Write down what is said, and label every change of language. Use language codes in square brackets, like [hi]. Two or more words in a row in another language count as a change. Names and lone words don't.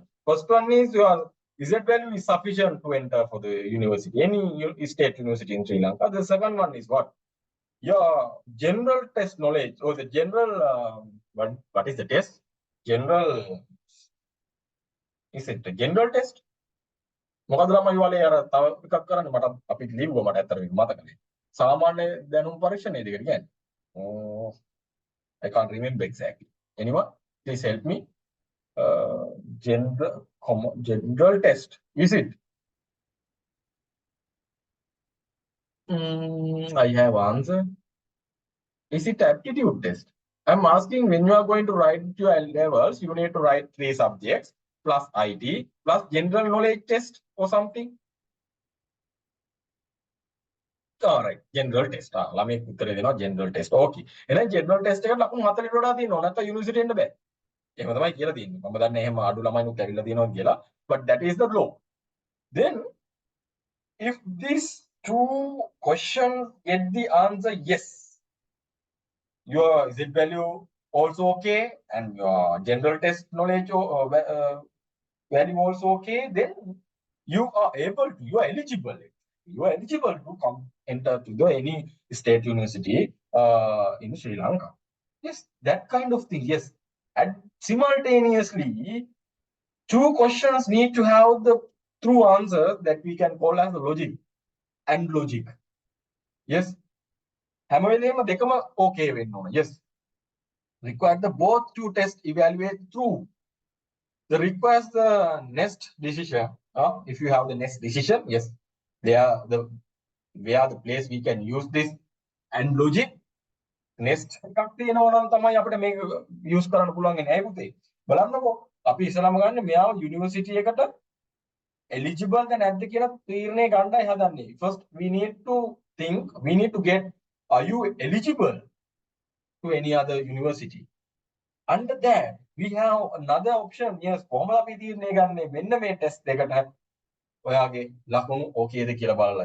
[en] First one is your Z value is sufficient to enter for the university, any state university in Sri Lanka. The second one is what? Your general test knowledge, or the general, what is the test? General, is it the general test? [si] මොකද ළමයි වලේ අර තව එකක් කරන්නේ මට අපි ලිව්වා මට ඇත්තට මේක මතක නැහැ. සාමාන්‍ය දැනුම් පරීක්ෂා නේද ඒකට කියන්නේ. [en] I can't remember exactly. Anyone, please help me. General test, is it? I have answer. Is it aptitude test? I'm asking, when you are going to write your levels, you need to write 3 subjects plus IT plus general knowledge test or something. All right, general test. [si] ළමයි උත්තරේ දෙනවා [en] general test. [si] Okay. එහෙනම් [en] general test [si] එකට ලකුණු 40ට වඩා තියෙනවා. නැත්නම් යුනිවර්සිටි එන්න බෑ. එහෙම තමයි කියලා තියෙන්නේ. මම දන්නේ එහෙම අඩු ළමයිනුත් ඇවිල්ලා තියෙනවා කියලා. [en] But that is the law. Then if these 2 questions get the answer yes, your Z value also okay, and your general test knowledge value also okay, then you are eligible. You are eligible to come enter to any state university in Sri Lanka. Yes, that kind of thing. Yes, And simultaneously, two questions need to have the true answer that we can call as the logic and logic. Yes. [si] හැම වෙලේම දෙකම okay වෙන්න ඕන. [en] Yes. Require the both to test evaluate true. The requires the next decision. If you have the next decision, yes, they are the where the place we can use this and logic. [si] Next එකක් තියෙනවා නම් තමයි අපිට මේක use කරන්න පුළුවන් නෑ පුතේ. බලන්නකෝ අපි ඉස්සලම ගන්න මෙයාව යුනිවර්සිටි එකට eligible ද නැද්ද කියලා තීරණය ගන්නයි හදන්නේ. [en] First we need to think, we need to get, are you eligible to any other university? Under that we have another option. Yes, [si] කොහොමද අපි තීරණය ගන්නේ? මෙන්න මේ test දෙකට ඔයාගේ ලකුණු okay ද කියලා බලලා.